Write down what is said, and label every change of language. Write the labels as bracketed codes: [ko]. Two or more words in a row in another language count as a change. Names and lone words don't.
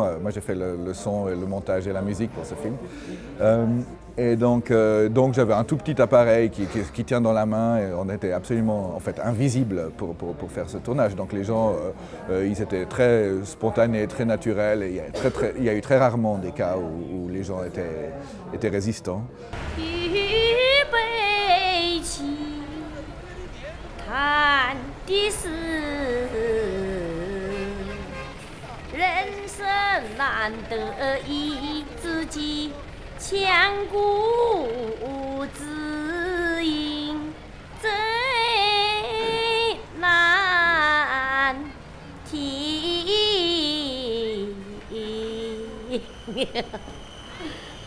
[fr] Moi j'ai fait le son, et le montage et la musique pour ce film. Et donc j'avais un tout petit appareil qui tient dans la main et on était absolument en fait invisible pour faire ce tournage. Donc les gens, ils étaient très spontanés, très naturels et il y a eu très rarement des cas où les gens étaient résistants. [zh] 看的是人生难得一知己，千古知音最难题。